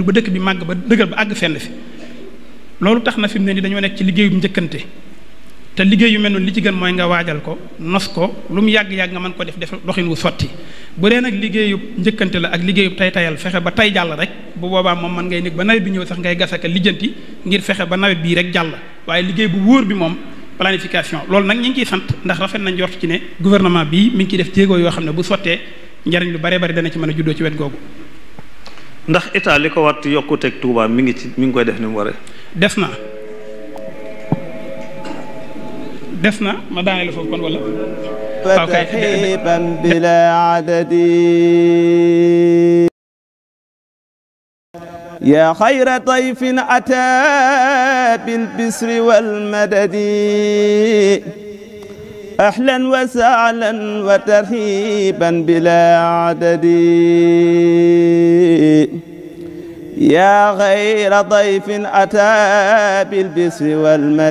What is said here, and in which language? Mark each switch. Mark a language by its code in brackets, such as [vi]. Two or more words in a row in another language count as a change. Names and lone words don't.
[wo] ba dëkk bi màgg ba dëgër ba àgg fenn fi loolu tax na fi mu ne ni dañoo nekk ci liggéeyu njëkkante te liggéey yu mel noonu li ci gën mooy nga waajal ko nos ko lu mu yàgg-yàgg nga mën ko def doxin wu sotti bu dee nag liggéeyub njëkkante la ak liggéeyub tayal fexe ba tay jàll rek bu boobaa moom mën ngay nekk ba nawet bi ñëw sax ngay gasaka lijjanti ngir fexe ba nawet bii rek jàll waaye liggéey bu wóor bi moom planification loolu nag ñu ngi ciy sant ndax rafet nañ njort ci ne gouvernement bi mi ngi ciy def jéego yoo xam ne bu sottee njariñ lu bare bari dana ci mën a juddoo ci wet googu. ndax état li ko wat yokkuteeg Touba mi ngi koy def ni mu waree. des na ma daaneel foofu kon wala. [ar] فتحيبا بلا عدد يا خير ضيف أتى بالبسر والمدد أهلا وسهلا وترحيبا بلا عدد يا غير ضيف أتى بالبسر والمدد